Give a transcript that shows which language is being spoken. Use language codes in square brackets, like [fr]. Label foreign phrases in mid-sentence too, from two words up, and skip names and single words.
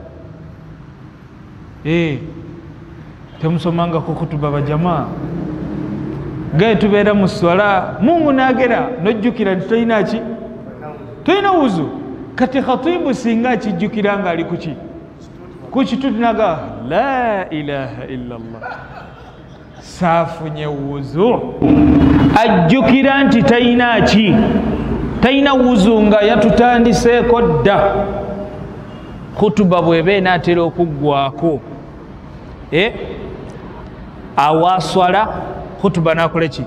[lg] Temusomangako khutuba bajamaa, gaye tubeera mu swala Mungu n'agera n'ojjukira nti tolina ki? Tolina wuzu. Kati khatibu singa akijjukira nga ali kuki? Ku kitutu naga [ar] لا إله إلا الله, [lg] saafunye wuzu. Ajjukira nti talina ki? Talina wuzu nga yatutandiseeko dda. Khutuba bw'eba enaatera okuggwako, awaswala khutuba n'akola ki?